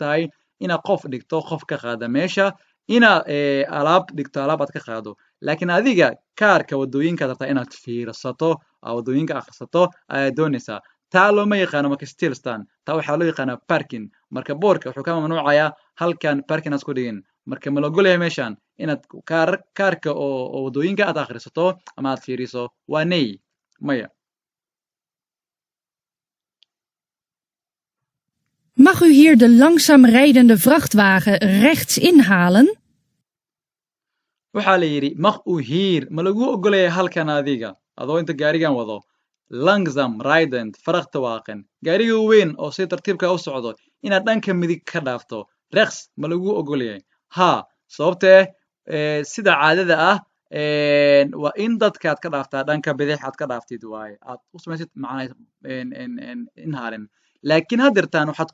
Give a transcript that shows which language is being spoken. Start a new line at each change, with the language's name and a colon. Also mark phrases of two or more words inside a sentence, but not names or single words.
Somali: tahay inaad qof dhigto qof ka qaada meesha inaad alaab dhigto alaab aad ka qaado laakiin adiga kaarka waddooyinkaad rabtaa inaad fiirsato waddooyinka akhrisato ayaad doonaysaa taa looma yaqaano marka stillstan taa waxaa loo yaqaanaa parking marka boorka wuxuu ka mamnuucayaa halkan parking aad ku dhigin marka ma la ogol yahay meeshan inaad kaarka oo waddooyinka aad akhrisato ama aad fiiriso waa nay maya
Dutch: Mag u hier de langzaam rijdende vrachtwagen rechts inhalen?
Somali: waxaa la yidhi
Dutch: maq u hiir
Somali: ma lagu ogolaya halkan adiga adoo inta gaarigan wado
Dutch: langsam rident faraqta
Somali: waaqan gaariga weyn oo si tartiibka u socdo inaad dhanka midig ka dhaafto rex ma lagu ogolyahay haa sababtee sida caadada ah waa in dadkaad ka dhaaftaa dhanka bidix aad ka dhaaftid waaye aad u samaysid macnaa inhalen laakiin haddeertaan waxaad